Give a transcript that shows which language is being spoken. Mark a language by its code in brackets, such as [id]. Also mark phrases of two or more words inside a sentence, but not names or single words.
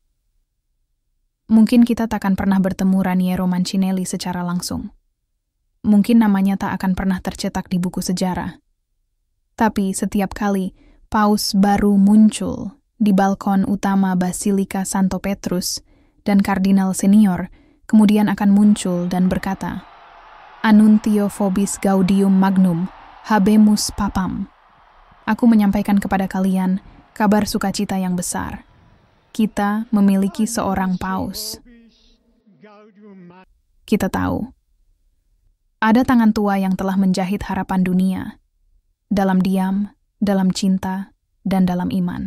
[id] Mungkin kita takkan pernah bertemu Raniero Mancinelli secara langsung. Mungkin namanya tak akan pernah tercetak di buku sejarah. Tapi setiap kali paus baru muncul di balkon utama Basilika Santo Petrus, dan kardinal senior kemudian akan muncul dan berkata, [la] "Annuntio vobis gaudium magnum, habemus papam." [id] Aku menyampaikan kepada kalian kabar sukacita yang besar. Kita memiliki seorang paus. Kita tahu, ada tangan tua yang telah menjahit harapan dunia, dalam diam, dalam cinta, dan dalam iman.